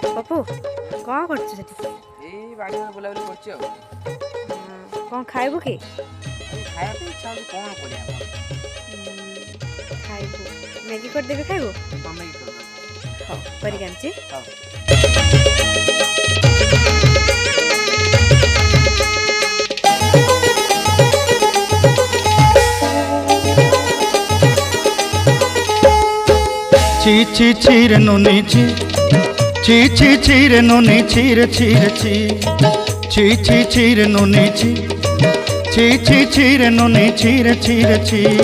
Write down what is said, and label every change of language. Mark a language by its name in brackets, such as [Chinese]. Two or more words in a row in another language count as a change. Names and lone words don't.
[Odia] ବାବୁ କ'ଣ କରୁଛୁ ସେଠି? ଏଇ ବାଡ଼ି ବୁଲାବୁଲି କରୁଛି ଆଉ। କ'ଣ ଖାଇବୁ କି? ଖାଇବା ପାଇଁ ଇଚ୍ଛା ହେଉଛି, କ'ଣ କରିବା? ଖାଇବୁ ମ୍ୟାଗି କରିଦେବି, ଖାଇବୁ? ତମେ କି କରିବ? ହଉ କରିକି ଆଣିଛି। ହଉ। ची ची चीर नोनी ची ची ची चीर नोनी चीर चीर ची ची ची चीर नोनी ची ची ची चीर नोनी चीर चीर ची